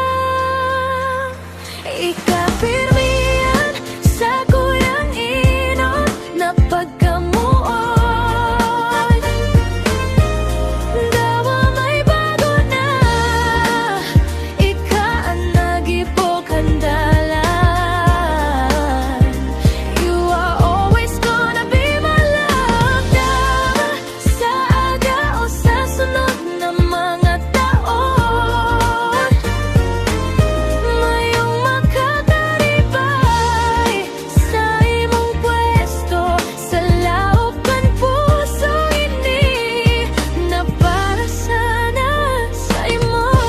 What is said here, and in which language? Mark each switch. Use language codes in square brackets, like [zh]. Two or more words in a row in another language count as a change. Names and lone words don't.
[bik] Ikapirmihan sa kuyang inon na pagkamuon. Dawa may bago na, ika ang nagipok handalan. [en] You are always gonna be my love. [bik] Dawa sa aga o sa sunod na mga taon, mayong makataribay sa imong pwesto sa laupan puso ini na para sana sa imo.